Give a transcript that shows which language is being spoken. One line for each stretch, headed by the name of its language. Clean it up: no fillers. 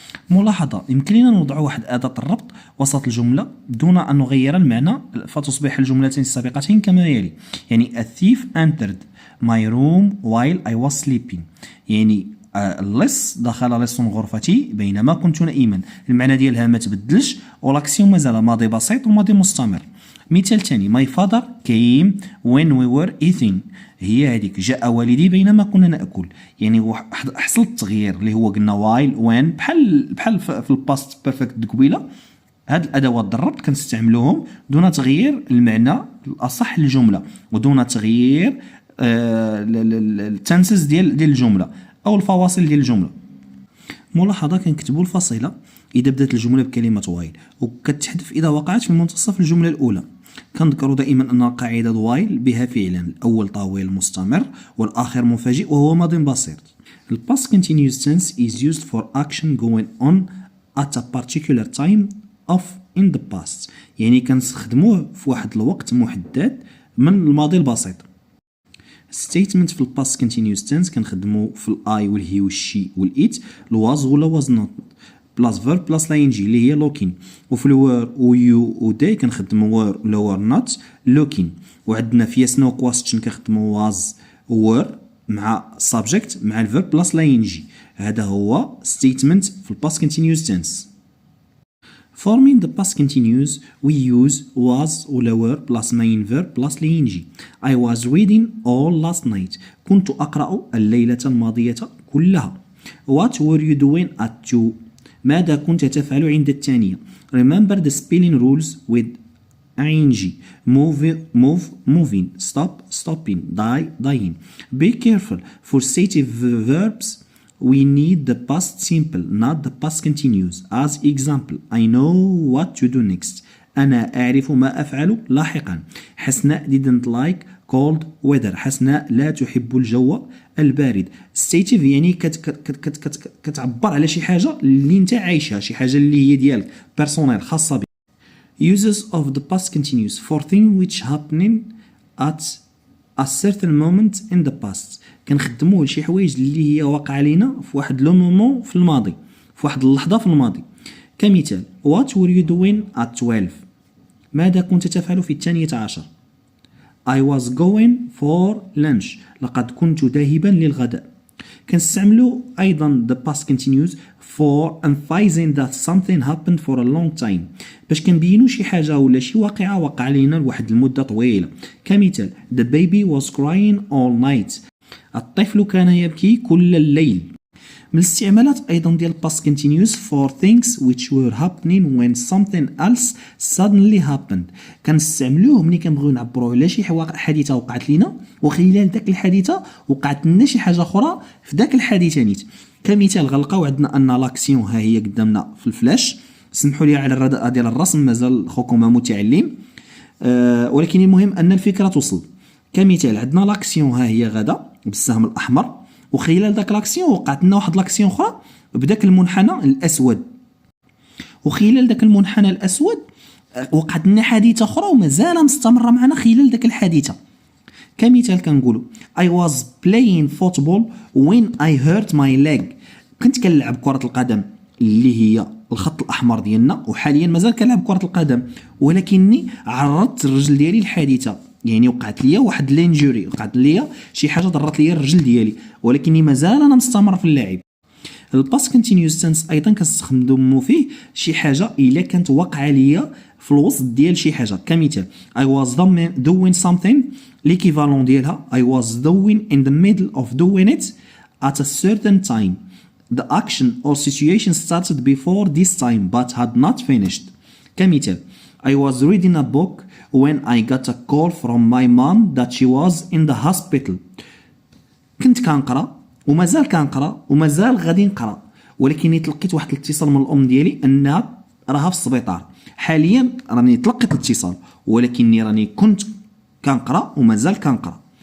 Arabic: ملاحظة يمكن لنا نوضع واحد أداة الربط وسط الجملة دون أن نغير المعنى، فتصبح الجملتين السابقتين كما يلي.
English: يعني a thief entered my room while I was sleeping،
Arabic: يعني اللص دخل لص غرفتي بينما كنت نائما. المعنى ديالها ما تبدلش والاكسيون مازال ماضي بسيط وماضي مستمر. مثال ثاني
English: my father came when we were eating.
Arabic: هي هذيك جاء والدي بينما كنا ناكل، يعني حصل التغيير اللي هو قلنا while when بحال في الباست بيرفكت قبيله. هاد الادوات الربط كنستعملوهم دون تغيير المعنى الاصح للجمله ودون تغيير التنسز ديال الجمله او الفواصل ديال الجمله. ملاحظه كنكتبوا الفاصله اذا بدات الجمله بكلمه وايل وكتحذف اذا وقعت في منتصف الجمله الاولى. كنذكروا دائما ان قاعده وايل بها فعلان، الاول طويل مستمر والاخر مفاجئ وهو ماضي بسيط.
English: الباست continuous tense is used for action going on at a particular time of in the past،
Arabic: يعني كنستخدموه في واحد الوقت محدد من الماضي البسيط. statement في الباست continuous tense كنخدمو في الاي والهي والشي والايت، الواز ولا واز نوت بلاس فيرب بلاس لا ان جي اللي هي لوكين، وفي الوير ويو وداي كنخدمو وير ولا وير نوت لوكين، وعندنا في يس نو كويستشن كنخدمو واز وير مع subject مع الفيرب بلاس لا ان جي. هذا هو statement في الباست continuous tense.
English: Forming the past continuous we use was ولا were plus main verb plus ing. I was reading all last night.
Arabic: كنت أقرأ الليلة الماضية كلها.
English: What were you doing at 2?
Arabic: ماذا كنت تفعل عند الثانية؟
English: Remember the spelling rules with ing. move moving, stop stopping, die dying. Be careful for stative verbs we need the past simple not the past continuous. As example, I know what to do next.
Arabic: أنا أعرف ما أفعل لاحقا.
English: حسناء didn't like cold weather.
Arabic: حسناء لا تحب الجو البارد. stative يعني كتعبر على شي حاجة اللي انت عايشها، شي حاجة اللي هي ديالك personal خاصة بك.
English: uses of the past continuous for things which happening at a certain moment in the past.
Arabic: كنخدموه لشي حوايج اللي هي واقعة لينا في واحد لو مومون في الماضي، في واحد اللحظة في الماضي.
English: كمثال what were you doing at 12.
Arabic: ماذا كنت تفعل في 12.
English: I was going for lunch.
Arabic: لقد كنت ذاهبا للغداء. كنستعملوا أيضا
English: the past continuous for emphasizing that something happened for a long time.
Arabic: باش كنبينوا شي حاجة ولا شي واقعة وقع لينا لواحد المدة طويلة.
English: كمثال the baby was crying all night.
Arabic: الطفل كان يبكي كل الليل. من الاستعمالات أيضا ديال
English: past continuous for things which were happening when something else suddenly happened.
Arabic: كنستعملوه ملي كنبغيو نعبروا على شي حادثة وقعت لينا وخلال داك الحادثة وقعت لنا شي حاجة أخرى في داك الحادثة نيت. كمثال غنلقاو عندنا أن لاكسيون ها هي قدامنا في الفلاش. سمحوا لي على الرداء ديال الرسم، مازال خوكم متعلم، ولكن المهم أن الفكرة توصل. كمثال عندنا لاكسيون ها هي غدا بالسهم الأحمر، وخلال داك لاكسيون وقعت لنا واحد لاكسيون اخرى بداك المنحنى الاسود، وخلال داك المنحنى الاسود وقعت لنا حادثه اخرى ومازال مستمره معنا خلال داك الحادثه. كمثال كنقولوا
English: I was playing football when I hurt my leg.
Arabic: كنت كنلعب كره القدم اللي هي الخط الاحمر ديالنا، وحاليا مازال كنلعب كره القدم ولكني عرضت الرجل ديالي للحادثه، يعني وقعت ليا واحد لينجوري، وقعت ليا شي حاجه ضرت ليا الرجل ديالي ولكني مازال انا مستمر في اللعب. الباست كونتينيوس تنس ايضا كنستخدموا فيه شي حاجه الا كانت واقعه ليا في الوسط ديال شي حاجه.
English: كمثال I was doing something،
Arabic: ليكيفالون ديالها
English: I was doing in the middle of doing it at a certain time. The action or situation started before this time but had not finished. كمثال I was reading a book when I got a call from my mom that she was in the hospital.
Arabic: كنت كنقرا ومازال كنقرا ومازال غادي نقرا، ولكني تلقيت واحد الاتصال من الام ديالي انها راها في السبيطار. حاليا راني تلقيت الاتصال ولكني راني كنت كنقرا ومازال كنقرا.